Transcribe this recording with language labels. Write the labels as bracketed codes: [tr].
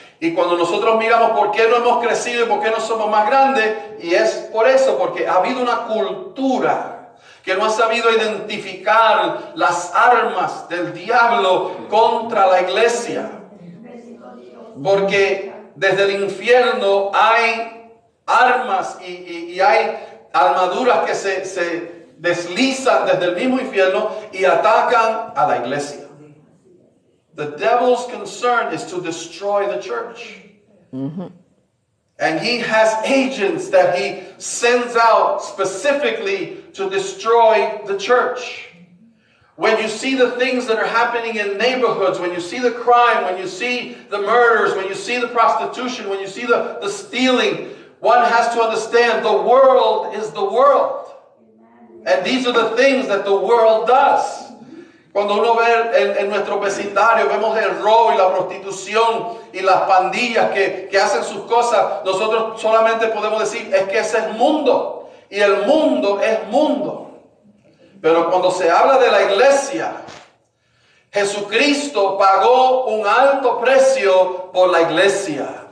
[es] Y cuando nosotros miramos por qué no hemos crecido y por qué no somos más grandes, y es por eso, porque ha habido una cultura que no ha sabido identificar las armas del diablo contra la iglesia. Porque desde el infierno hay armas y hay armaduras que se deslizan desde el mismo infierno y atacan a la iglesia. [en] The devil's concern is to destroy the church. And he has agents that he sends out specifically to destroy the church. When you see the things that are happening in neighborhoods, when you see the crime, when you see the murders, when you see the prostitution, when you see the stealing, one has to understand the world is the world. And these are the things that the world does. [es] Cuando uno ve en nuestro vecindario, vemos el robo y la prostitución y las pandillas que hacen sus cosas, nosotros solamente podemos decir, es que ese es mundo. Y el mundo es mundo. Pero cuando se habla de la iglesia, Jesucristo pagó un alto precio por la iglesia.